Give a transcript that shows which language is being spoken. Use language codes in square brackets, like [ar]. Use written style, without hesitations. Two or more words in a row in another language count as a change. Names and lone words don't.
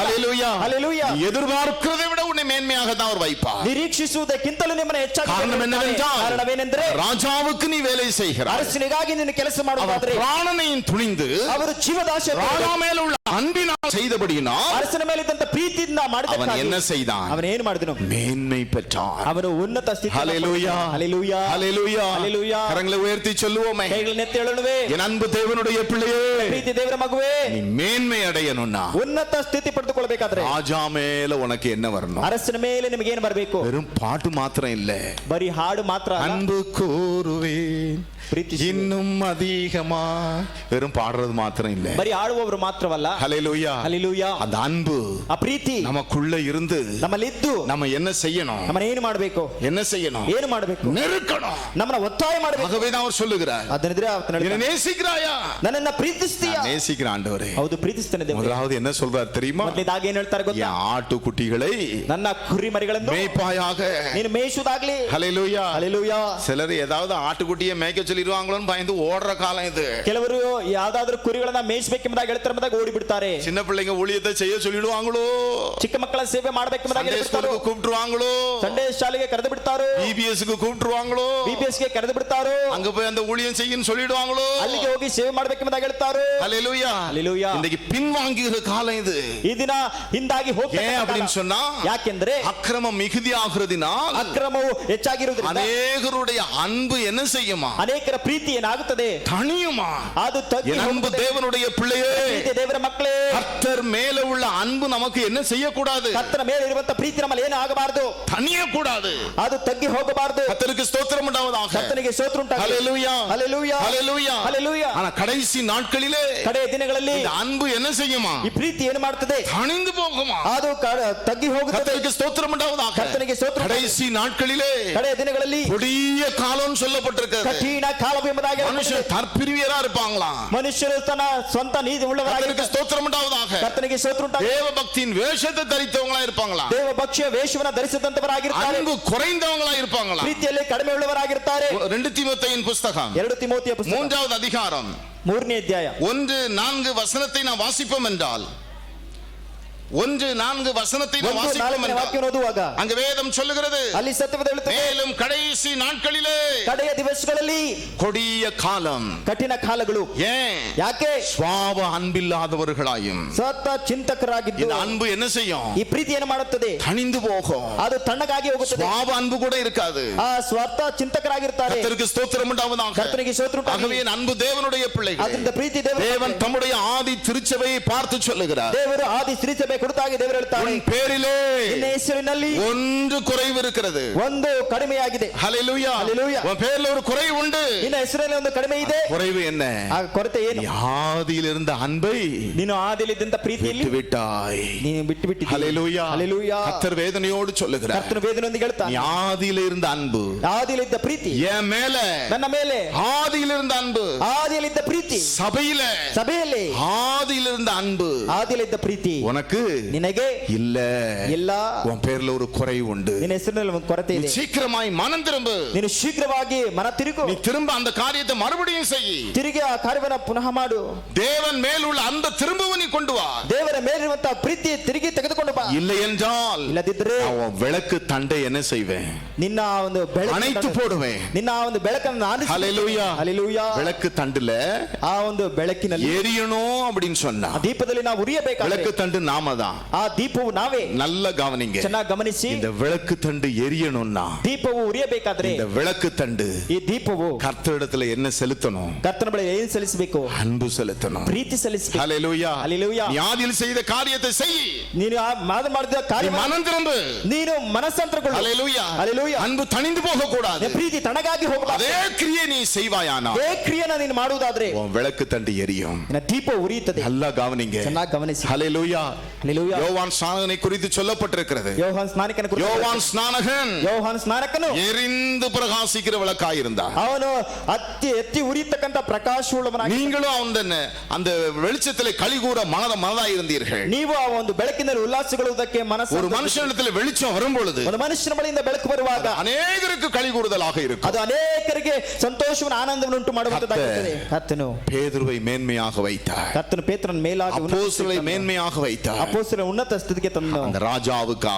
[ta] ஹல்லேலூயா. ஹல்லேலூயா. எதிர்பார்க்கிறதை விட உன்னை மேன்மையாக தான் அவர் வைப்பார். [kn] ನಿರೀಕ್ಷಿಸುವುದಕ್ಕಿಂತಲೂ ನಿಮ್ಮನ್ನು ಹೆಚ್ಚಾಗಿ [ta] காரணம் என்னவென்றால், [kn] ಕಾರಣವೇನೆಂದರೆ [ta] ராஜாவுக்கு நீ வேலை செய்கிறாய். [kn] ಅರಸನಿಗಾಗಿ ನೀನು ಕೆಲಸ ಮಾಡುವುದಾದರೆ [ta] பிராணனையும் துணிந்து [kn] ಅವರು ಜೀವದಾಶ [ta] ராஜா மேல உள்ள அன்பினால் செய்தபடியினால் [kn] ಅರಸನ ಮೇಲಿದ್ದಂತ ಪ್ರೀತಿಯಿಂದ [ta] அவன் [kn] ಮಾಡಿದಕ್ಕಾಗಿ [ta] என்ன செய்தான்? [kn] ಅವನು ಏನು ಮಾಡಿದನು? [ta] மேன்மை பெற்றான். [kn] ಅವನು ಉನ್ನತ ಸ್ಥಿತಿ. [ta] ஹல்லேலூயா. ஹல்லேலூயா. ஹல்லேலூயா. ஹல்லேலூயா. கரங்களை உயர்த்தி சொல்லுவோமே, [kn] ಕೈಗಳನ್ನೆತ್ತಿ ಹೇಳೋಣವೇ, [ta] என் அன்பு தேவனுடைய பிள்ளையே, [kn] ಪ್ರೀತಿ ದೇವರ ಮಗುವೇ, [ta] நீ மேன்மை அடையணும்னா [kn] ಉನ್ನತ ಸ್ಥಿತಿ ಪಡೆದುಕೊಳ್ಳಬೇಕಾದ್ರೆ [ta] ராஜா மேல உனக்கு என்ன வரணும்? [kn] ಅರಸನ ಮೇಲೆ ನಿಮಗೆ ಏನು ಬರಬೇಕು? [ta] வெறும் பாட்டு மாத்திரம் இல்ல, [kn] ಬರೀ ಹಾಡು ಮಾತ್ರ ಅಲ್ಲ. [ta] அன்பு கூறுவேன் [kn] ಪ್ರೀತಿಸುವೆ. [ta] இன்னும் அதிகமா, வெறும் பாடுறது மாத்திரம் இல்ல. [kn] ಬರೀ ಆಡುವವರು ಮಾತ್ರವಲ್ಲ. [ta] ஹல்லேலூயா. ஹல்லேலூயா. ಹಲ್ಲೆಲೂಯಾ. அந்த அன்பு [kn] ಆ ಪ್ರೀತಿ [ta] நமக்குள்ள இருந்து [kn] ನಮ್ಮಲ್ಲಿದ್ದು [ta] நம்ம என்ன செய்யணும்? [kn] ನಮ್ಮನ್ನ ಏನು ಮಾಡಬೇಕು? [ta] என்ன செய்யணும்? [kn] ಏನು ಮಾಡಬೇಕು? [ta] நெருக்கணும். [kn] ನಮ್ಮನ್ನ ಒತ್ತಾಯ ಮಾಡಬೇಕು. [ta] ஆகவே தான் அவர் சொல்லுகிறார், [kn] ಅದನ್ನಿದ್ರೆ [ta] என்னை நேசிக்கிறாயா? [kn] ನನ್ನನ್ನ ಪ್ರೀತಿಸ್ತೀಯಾ? [ta] நான் நேசிக்கிற ஆண்டவரே. [kn] ಹೌದು, ಪ್ರೀತಿಸ್ತೇನೆ ದೇವರೇ. [ta] முதலாவது என்ன சொல்றார் தெரியுமா? [kn] ಮೊದಲನೇದಾಗಿ ಏನು ಹೇಳ್ತಾರೆ ಗೊತ್ತಾ? [ta] என் ஆட்டுக்குட்டிகளை [kn] ನನ್ನ ಕುರಿ ಮರಿಗಳನ್ನು [ta] மேய்ப்பாயாக. [kn] ನೀನು ಮೇಯಿಸುವುದಾಗ್ಲಿ. [ta] ஹல்லேலூயா. [kn] ಹಲ್ಲೆಲೂಯಾ. [ta] சிலர் ஏதாவது ஆட்டுக்குட்டியை மேய்க்க சொல்லிடுவாங்களோன்னு பயந்து ஓடுற காலம் இது. [kn] ಕೆಲವರು ಯಾವ್ದಾದ್ರು ಕುರಿಗಳನ್ನ ಮೇಯಿಸಬೇಕೆಂಬುದಾಗಿ ಹೇಳ್ತಾರ ಓಡಿ ಬಿಡ್ತಾರೆ. [ta] சின்ன பிள்ளைங்க ஊழியத்தை செய்ய சொல்லிடுவாங்களோ, [kn] ಚಿಕ್ಕ ಮಕ್ಕಳ ಸೇವೆ ಮಾಡಬೇಕೆಂಬುದಾಗಿ ಹೇಳ್ತಾರೋ, [ta] கூப்பிட்டுருவாங்களோ, [kn] ಸಂಡೇ ಶಾಲೆಗೆ ಕರೆದು ಬಿಡ್ತಾರೋ, [ta] BBS க்கு கூப்பிட்டுருவாங்களோ, [kn] BBS ಗೆ ಕರೆದು ಬಿಡ್ತಾರೋ, [ta] அங்க போய் அந்த ஊழியம் செய்யன்னு சொல்லிடுவாங்களோ, [kn] ಅಲ್ಲಿಗೆ ಹೋಗಿ ಸೇವೆ ಮಾಡಬೇಕೆಂಬುದಾಗಿ ಹೇಳ್ತಾರೋ. [ta] ஹல்லேலூயா. [kn] ಹಲ್ಲೆಲೂಯಾ. [ta] இன்னைக்கு பின்வாங்குகிற காலம் இது. [kn] ಈ ದಿನ ಹಿಂದಾಗಿ ಹೋಗ್ತಾ [ta] ஏன் அப்படின்னு சொன்னா, [kn] ಯಾಕೆಂದ್ರೆ [ta] அக்கிரமம் மிகுதியாகிறதினால் [kn] ಅಕ್ರಮವು ಹೆಚ್ಚಾಗಿರುವುದರಿಂದ [ta] அநேகருடைய அன்பு என்ன செய்யுமா? [kn] ಅನೇಕರ ಪ್ರೀತಿ ಏನಾಗುತ್ತದೆ? [ta] தனியுமா? [kn] ಅದು ತಗ್ಗಿ [ta] என் அன்பு [kn] ಹೋಗುತ್ತದೆ. [ta] தேவனுடைய பிள்ளையே, [kn] ಪ್ರೀತಿ ದೇವರ ಮಕ್ಕಳೇ, [ta] கர்த்தர் மேல உள்ள அன்பு நமக்கு என்ன செய்யக்கூடாது? [kn] ಕರ್ತನ ಮೇಲೆ ಇರುವಂತ ಪ್ರೀತಿ ನಮ್ಮಲ್ಲಿ ಏನು ಆಗಬಾರದು? [ta] தனிய கூடாது. [kn] ಅದು ತಗ್ಗಿ ಹೋಗಬಾರದು. [ta] கர்த்தருக்கு ஸ்தோத்திரம் உண்டாவதாக. [kn] ಕರ್ತನಿಗೆ ಸ್ತೋತ್ರ ಉಂಟಾಗಲಿ. [ta] ஹல்லேலூயா. [kn] ಹಲ್ಲೆಲೂಯಾ. [ta] ஹல்லேலூயா. [kn] ಹಲ್ಲೆಲೂಯಾ. [ta] ஆனா கடைசி நாட்களிலே [kn] ಕಡೆಯ ದಿನಗಳಲ್ಲಿ [ta] இந்த அன்பு என்ன செய்யுமா? [kn] ಈ ಪ್ರೀತಿ ಏನು ಮಾಡುತ್ತದೆ? [ta] தணிந்து போகுமா? [kn] ಅದು ತಗ್ಗಿ ಹೋಗುತ್ತದೆ. [ta] கர்த்தருக்கு ஸ்தோத்திரம் உண்டாவதாக. [kn] ಕರ್ತನಿಗೆ ಸ್ತೋತ್ರ. [ta] கடைசி நாட்களிலே [kn] ಕಡೆಯ ದಿನಗಳಲ್ಲಿ [ta] கொடிய காலம் சொல்லப்பட்டிருக்கிறது. [kn] ಕಠಿಣ ಕಾಲವೆಂಬುದಾಗಿ [ta] மனுஷன் தற்பிரிவியரா இருப்பாங்களா? [kn] ಮನುಷ್ಯರು ತನ್ನ ಸ್ವಂತ ನೀತಿ ಉಳ್ಳವರಾಗಿ [ta] கர்த்தருக்கு ஸ்தோத்திரம் உண்டாவதாக. [kn] ಕರ್ತನಿಗೆ ಸ್ತೋತ್ರ ಉಂಟಾಗಲಿ. [ta] தேவ பக்தியின் வேஷத்தை தரித்தவங்களா இருப்பாங்களா? [kn] ದೇವ ಭಕ್ಷ್ಯ ವೇಷವನ್ನ ಧರಿಸಿದಂತವರಾಗಿರ್ತಾರೆ. [ta] அன்பு குறைந்தவங்களா இருப்பாங்களா? [kn] ಪ್ರೀತಿಯಲ್ಲಿ ಕಡಿಮೆ ಉಳ್ಳವರಾಗಿರ್ತಾರೆ. [ta] 2 தீமோத்தேயின் புஸ்தகம் [kn] 2 ತಿಮೋತಿಯ ಪುಸ್ತಕ [ta] 3வது அதிகாரம் [kn] 3ನೇ ಅಧ್ಯಾಯ [ta] 1-4 வசனத்தை நாம் வாசிப்போம் என்றால், 1-4 வசனத்தை நாம் வாசிப்போம் என்றால், [kn] ವಾಕ್ಯವನ್ನು ಓದುವಾಗ [ta] அங்க வேதம் சொல்லுகிறது, [kn] ಅಲ್ಲಿ ಸತ್ಯವೇದ ಹೇಳುತ್ತದೆ, [ta] மேலும் கடைசி நாட்களிலே [kn] ಕಡೆಯ ದಿವಸಗಳಲ್ಲಿ [ta] கொடிய காலம். [kn] ಕಠಿಣ ಕಾಲಗಳು. [ta] ஏன்? [kn] ಯಾಕೆ? [ta] சுவாப அன்பில்லாதவர்களாயும். [kn] ಸತ್ತ ಚಿಂತಕರಾಗಿದ್ದು [ta] இந்த அன்பு என்ன செய்யும்? [kn] ಈ ಪ್ರೀತಿ ಏನು ಮಾಡುತ್ತದೆ? [ta] தணிந்து போகும். [kn] ಅದು ತಣ್ಣಗಾಗಿ ಹೋಗುತ್ತದೆ. [ta] சுவாப அன்பு கூட இருக்காது. [kn] ಆ ಸ್ವಾರ್ಥ ಚಿಂತಕರಾಗಿರ್ತಾರೆ. [ta] கர்த்தருக்கு ஸ்தோத்திரம் உண்டாவதாக. [kn] ಕರ್ತನಿಗೆ ಸ್ತೋತ್ರ ಉಂಟಾಗಲಿ. [ta] ஆகவே என் அன்பு தேவனுடைய பிள்ளைகள், [kn] ಅದರಿಂದ ಪ್ರೀತಿ [ta] தேவன் தம்முடைய ஆதி திருச்சபையை பார்த்து சொல்லுகிறார், [kn] ದೇವರು ಆದಿ ಶ್ರೀಸಭೆ ಕುರಿತಾಗಿ ದೇವರು ಹೇಳ್ತಾರೆ, [ta] உன் பேரிலே [kn] ನಿನ್ನ ಹೆಸರಿನಲ್ಲಿ [ta] ஒன்று குறைவு இருக்கிறது. [kn] ಒಂದು ಕಡಿಮೆಯಾಗಿದೆ. [ta] ஹல்லேலூயா. ஹல்லேலூயா. உன் பேர்ல ஒரு குறைவு உண்டு. [kn] ನಿನ್ನ ಹೆಸರಲ್ಲಿ ಒಂದು ಕಡಿಮೆ ಇದೆ. [ta] குறைவு என்ன? [kn] ಆ ಕೊರತೆ ಏನು? [ta] ஆதியில் இருந்த அன்பை [kn] ನೀನು ಆದಿಲಿದ್ದಂತ ಪ್ರೀತಿಯಲ್ಲಿ [ta] விட்டு விட்டாய். [kn] ನೀನು ಬಿಟ್ಟು ಬಿಟ್ಟಿದ್ದೀಯ. [ta] ஹல்லேலூயா. ஹல்லேலூயா. கர்த்தர் வேதனையோடு சொல்லுகிறார், [kn] ಕರ್ತನ ವೇದನೆಯೊಂದಿಗೆ ಹೇಳ್ತಾನೆ, [ta] நீ ஆதியில் இருந்த அன்பு [kn] ಆದಿಲಿದ್ದ ಪ್ರೀತಿ [ta] என் மேல, [kn] ನನ್ನ ಮೇಲೆ, [ta] ஆதியில் இருந்த அன்பு [kn] ಆದಿಲಿದ್ದ ಪ್ರೀತಿ [ta] சபையில, [kn] ಸಭೆಯಲ್ಲಿ, [ta] ஆதியில் இருந்த அன்பு [kn] ಆದಿಲಿದ್ದ ಪ್ರೀತಿ [ta] உனக்கு [kn] ನಿನಗೆ [ta] இல்ல. [kn] ಇಲ್ಲ. [ta] உன் பேர்ல ஒரு குறைவு உண்டு. [kn] ನಿನ್ನ ಹೆಸರಿನಲ್ಲಿ ಒಂದು ಕೊರತೆ [ta] நீ [kn] ಇದೆ. [ta] சீக்கிரமாய் மனம் திரும்பு. [kn] ನೀನು ಶೀಘ್ರವಾಗಿ ಮನ ತಿರುಗು. [ta] நீ திரும்ப அந்த காரியத்தை மறுபடியும் செய். [kn] ತಿರುಗಿ ಆ ಕಾರ್ಯವನ್ನು ಪುನಃ ಮಾಡು. [ta] தேவன் மேல் உள்ள அந்த திரும்பவும் நீ கொண்டு வா. [kn] ದೇವರ ಮೇಲಿರುವಂತಹ ಪ್ರೀತಿ ತಿರುಗಿ ತೆಗೆದುಕೊಂಡು ಬಾ. [ta] இல்லை என்றால் [kn] ಇಲ್ಲದಿದ್ದರೆ [ta] அவன் விளக்கு தண்டை என்ன செய்வேன்? [kn] ನಿನ್ನ ಒಂದು [ta] அணைத்து போடுவேன். [kn] ನಿನ್ನ ಒಂದು ಬೆಳಕನ್ನು ನಾನು [ta] ஹல்லேலூயா. [kn] ಹಲ್ಲೆಲೂಯಾ. [ta] விளக்கு தண்டுல [kn] ಆ ಒಂದು ಬೆಳಕಿನಲ್ಲಿ [ta] எரியணும் அப்படின்னு சொன்னா, [kn] ಆ ದೀಪದಲ್ಲಿ ನಾವು ಉರಿಯಬೇಕಾದ್ರೆ [ta] விளக்கு தண்டு நாம தான். [kn] ಆ ದೀಪವು ನಾವೇ. [ta] நல்ல கவனிங்க. [kn] ಚೆನ್ನಾಗಿ ಗಮನಿಸಿ. [ta] இந்த விளக்கு தண்டு எரியணும்னா, [kn] ದೀಪವು ಉರಿಯಬೇಕಾದ್ರೆ [ta] இந்த விளக்கு தண்டு [kn] ಈ ದೀಪವು [ta] கர்த்தரிடத்துல என்ன செலுத்தணும்? [kn] ಕರ್ತನ ಬಳಿ ಏನು ಸಲ್ಲಿಸಬೇಕು? [ta] அன்பு செலுத்தணும். [kn] ಪ್ರೀತಿ ಸಲ್ಲಿಸಬೇಕು. [ta] ஹல்லேலூயா. [kn] ಹಲ್ಲೆಲೂಯಾ. [ta] நீ ஆதியில் செய்த காரியத்தை செய். [kn] ನೀನು ಆ ಮಾಡಿದ [ta] நீ [kn] ಕಾರ್ಯ [ta] மனம் திரும்பு. [kn] ನೀನು ಮನಸ್ಸಾಂತರಗೊಳ್ಳು. [ta] ஹல்லேலூயா. [kn] ಹಲ್ಲೆಲೂಯಾ. [ta] அன்பு தணிந்து போக கூடாது. [kn] ಪ್ರೀತಿ ತಣ್ಣಗಾಗಿ ಹೋಗಬಾರದು. [ta] அதே கிரியை நீ செய்வாயானா, [kn] ಅದೇ ಕ್ರಿಯೆನ ನೀನು ಮಾಡುವುದಾದ್ರೆ [ta] உன் விளக்கு தண்டு எரியும். [kn] ನಿನ್ನ ದೀಪ ಉರಿಯುತ್ತದೆ. [ta] நல்லா கவனிங்க. [kn] ಚೆನ್ನಾಗಿ ಗಮನಿಸಿ. [ta] ஹல்லேலூயா. [kn] ಹಲ್ಲೆಲೂಯಾ. [ta] யோவான் ஸ்நானகனை குறித்து சொல்லப்பட்டிருக்கிறது. [kn] ಯೋಹಾನ್ ಸ್ನಾನಿಕನ ಕುರಿತು. [ta] யோவான் ஸ்நானகன் [kn] ಯೋಹಾನ್ ಸ್ನಾನಕನು [ta] எரிந்து பிரகாசிக்கிற விளக்காயிருந்தார். [kn] ಅವನು ಎತ್ತಿ ಉರಿಯತಕ್ಕಂತ ಪ್ರಕಾಶವುಳ್ಳವನಾಗಿ, [ta] நீங்களும் அந்த வெளிச்சத்திலே களிகூற மனதாய் இருந்தீர்கள். [kn] ನೀವು ಆ ಒಂದು ಬೆಳಕಿನಲ್ಲಿ ಉಲ್ಲಾಸಗೊಳ್ಳುವುದಕ್ಕೆ ಮನಸ್ಸು. [ta] ஒரு மனுஷனிடத்தில் வெளிச்சம் வரும் பொழுது [kn] ಒಂದು ಮನುಷ್ಯನ ಬಳಿಯಿಂದ ಬೆಳಕು ಬರುವಾಗ [ta] அநேகருக்கு களிகூறுதலாக இருக்கும். [kn] ಅದು ಅನೇಕರಿಗೆ ಸಂತೋಷವನ್ನು ಆನಂದವನ್ನು ಉಂಟು ಮಾಡುವಂತದ್ದಾಗುತ್ತದೆ. ಕರ್ತನು [ta] பேதுருவை மேன்மையாக வைத்தார். [kn] ಕರ್ತನು ಪೇತ್ರನ ಮೇಲಾಗಿ [ta] அப்போஸ்தலரை மேன்மையாக வைத்தார். [kn] ಅಪೊಸ್ತಲರ ಉನ್ನತ ಸ್ಥಿತಿಗೆ ತಂದನು. [ta] அந்த ராஜாவுக்காக,